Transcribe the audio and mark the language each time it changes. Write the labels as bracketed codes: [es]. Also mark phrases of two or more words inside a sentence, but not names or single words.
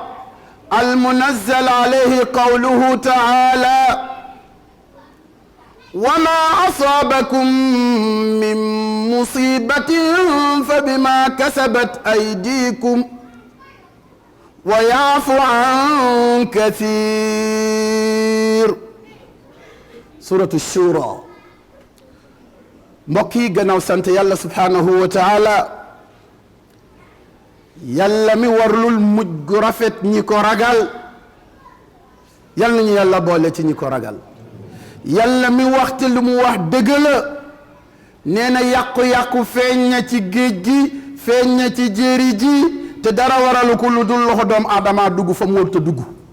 [ar] المنزل عليه قوله تعالى: وما أصابكم من مصيبة فبما كسبت أيديكم ويعفو عن كثير. سورة الشورى. [wo] mbokk yi gannaaw sant yàlla [ar] سبحانه وتعالى, [wo] yàlla mi warlul mujj gu rafet ñi ko ragal, yal nañu yàlla boole ci ñi ko ragal. yàlla mi waxte lu mu wax dëgg la, nee na yàqu-yàqu feeñ na ci géej gi, feeñ na ci jéeri ji, te dara waralu ko lu dul loxo doomu aadama dugg fa mu warut a dugg.